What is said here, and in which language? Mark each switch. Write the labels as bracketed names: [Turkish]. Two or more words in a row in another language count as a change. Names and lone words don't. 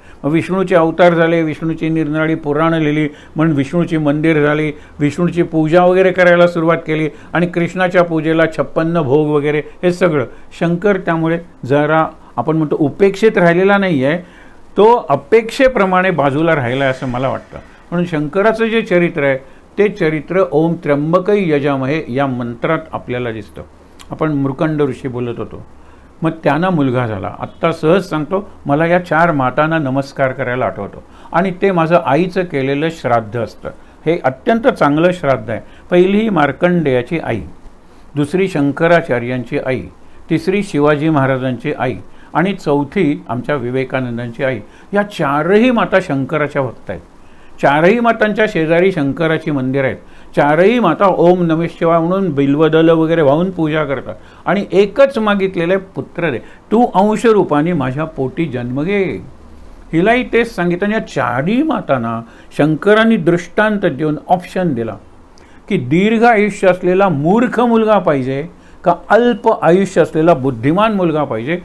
[Marathi] मग विष्णूचे अवतार झाले, विष्णूची निरनिराळी पुराणं लिहिली, म्हणून विष्णूची मंदिर झाली, विष्णूची पूजा वगैरे करायला सुरुवात केली, आणि कृष्णाच्या पूजेला 56 भोग वगैरे हे सगळं. शंकर त्यामुळे जरा आपण म्हणतो उपेक्षित राहिलेला नाही आहे, तो अपेक्षेप्रमाणे बाजूला राहिला आहे असं मला वाटतं. म्हणून शंकराचं जे चरित्र आहे ते चरित्र [Sanskrit] ओम त्र्यंबकै यजामहे [Marathi] या मंत्रात आपल्याला दिसतं. आपण मृकंड ऋषी बोलत होतो, मग त्यांना मुलगा झाला. आत्ता सहज सांगतो, मला या 4 मातांना नमस्कार करायला आठवतो, आणि ते माझं आईचं केलेलं श्राद्ध असतं. हे अत्यंत चांगलं श्राद्ध आहे. पहिली ही मार्कंडेयाची आई, दुसरी शंकराचार्यांची आई, तिसरी शिवाजी महाराजांची आई, आणि चौथी आमच्या विवेकानंदांची आई. या 4ही माता शंकराच्या भक्त आहेत. 4ही मातांच्या शेजारी शंकराची मंदिर आहेत. 4ही माता [Sanskrit] ओम नमः शिवाय [Marathi] म्हणून बिल्वदल वगैरे वाहून पूजा करतात, आणि एकच मागितलेलं आहे, पुत्र दे, तू अंश रूपाने माझ्या पोटी जन्म घे. हिलाही तेच सांगितलं. या 4ही मातांना शंकरांनी दृष्टांत देऊन ऑप्शन दिला की दीर्घ आयुष्य असलेला मूर्ख मुलगा पाहिजे का अल्प आयुष्य असलेला बुद्धिमान मुलगा पाहिजे.